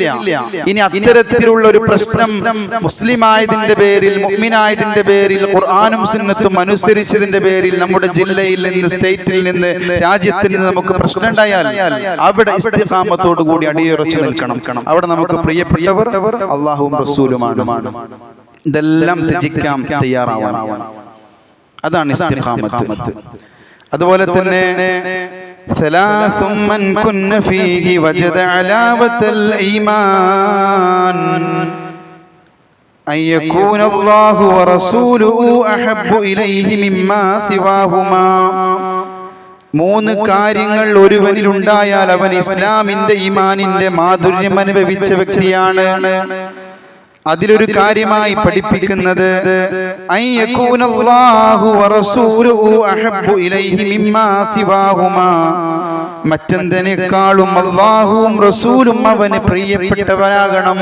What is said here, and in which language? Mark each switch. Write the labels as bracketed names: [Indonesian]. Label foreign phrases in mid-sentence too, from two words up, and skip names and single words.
[Malayalam] ഇനി അത്തരത്തിലുള്ള ഒരു പ്രശ്നം മുസ്ലിമായതിന്റെ പേരിൽ, മുഅ്മിനായതിന്റെ പേരിൽ, ഖുർആനും സുന്നത്തും അനുസരിച്ചതിന്റെ പേരിൽ നമ്മുടെ ജില്ലയിൽ നിന്ന്, സ്റ്റേറ്റിൽ നിന്ന്, രാജ്യത്തിൽ നിന്ന് നമുക്ക് പ്രശ്നം ഉണ്ടായാൽ അവിടെ ഇസ്തിഖാമത്തോടു കൂടി അടിയുറച്ചു നിൽക്കണം. അവിടെ നമുക്ക് പ്രിയപ്പെട്ടവർ അല്ലാഹുവും റസൂലുമാണ്. ഇതെല്ലാം ത്യജിക്കാൻ തയ്യാറാവണം. അതാണ് ഇസ്തിഖാമത്ത്. അതുപോലെ തന്നെ [Arabic] ثلاث من كن فيه وجد علاوة الإيمان أن يكون الله ورسوله أحب إليه مما سواهما. [Malayalam] മൂന്ന് കാര്യങ്ങൾ ഒരുവനിൽ ഉണ്ടായാൽ അവൻ ഇസ്ലാമിന്റെ ഈമാനിന്റെ മാധുര്യം അനുഭവിച്ച വ്യക്തിയാണ്. അതിലൊരു കാര്യമായി പഠിപ്പിക്കുന്നത് മറ്റെന്തിനേക്കാളും അല്ലാഹുവും റസൂലും അവന് പ്രിയപ്പെട്ടവരാകണം.